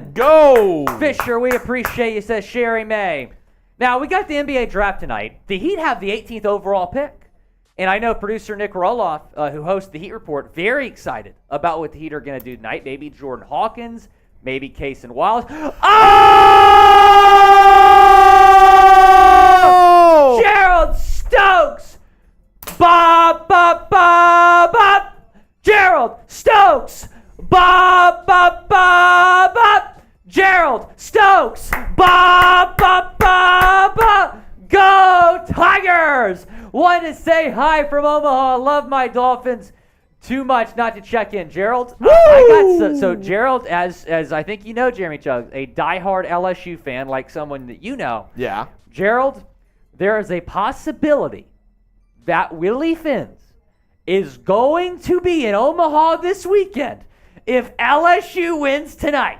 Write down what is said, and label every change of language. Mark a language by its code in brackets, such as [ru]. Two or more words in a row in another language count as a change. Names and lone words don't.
[en] Let's go! Fisher, we appreciate you, says Sherry May. Now, we got the NBA draft tonight. The Heat have the 18th overall pick. And I know producer Nick Roloff, who hosts the Heat Report, very excited about what the Heat are going to do tonight. Maybe Jordan Hawkins, maybe Case and Wallace. Oh! Gerald Stokes! Bob, Bob, Bob, Bob! Gerald Stokes! Bob, Bob, Bob, Bob! Gerald Stokes! Bob, Bob, Bob, Bob! Go Tigers! Wanted to say hi from Omaha. Love my Dolphins too much not to check in. Gerald, I got so Gerald, as I think you know, Jeremy Chuggs, a diehard LSU fan, like someone that you know. Yeah. Gerald, there is a possibility that Willy Fins is going to be in Omaha this weekend if LSU wins tonight.